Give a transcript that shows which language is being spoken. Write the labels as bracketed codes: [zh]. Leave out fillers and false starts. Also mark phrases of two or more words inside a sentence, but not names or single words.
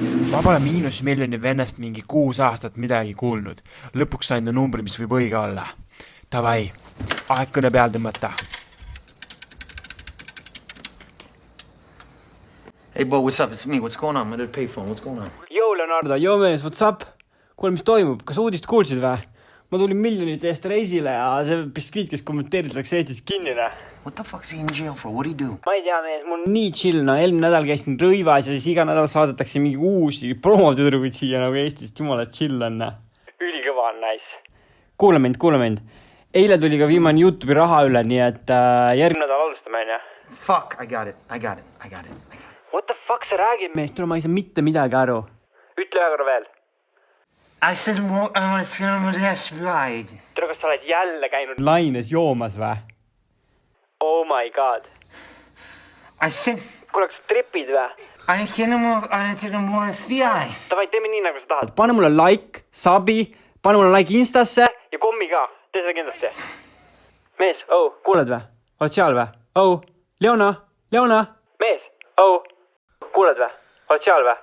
[et] Ma pole MiinusMiljoni vennast mingi 6 aastat midagi kuulnud. Lõpuks sain ta numbri, mis võib õige olla. Davai, aeg kõne peal tõmmata. [en] Hey bro, what's up? It's me. What's going on? I'm at the payphone. What's going on? Yo Leonardo, yo mees, what's up? [et] Kuule, mis toimub? Kas uudist kuulsid või? Ma tulin miljonite eest reisile ja see biskviit, kes kommenteerid, läks Eestis kinni. [en] What the fuck's he in jail for? What do you do? [et] Ma ei tea mees, mul on nii chill, eelmine nädal käisin Rõivas ja siis iga nädal saadetakse mingi uusi promotüdrukuid siia nagu Eestist. Jumala chill on. Ülikõva on, nice. Kuule mind. Eile tuli ka viimane YouTube'i raha üle, nii et järgmine nädal alustame, on. [en] Fuck, I got it. What the fuck [et] sa räägid? Mees, tule ma ei saa mitte midagi aru. Ütle ühe korra veel. [en] I said, it's gonna be right. [et] Tere, kas sa oled jälle käinud laines joomas või? [en] Oh my god. I said, [et] Kuule, kas tripid või? [en] I said, [et] Davai, teeme nii, nagu sa tahad. Pane mulle like, sabi, pane mulle like Instasse ja kommi ka. Tee seda kindlasti. Mees, kuuled või? Oled seal või? Leona. Mees, kuuled või? Oled seal või?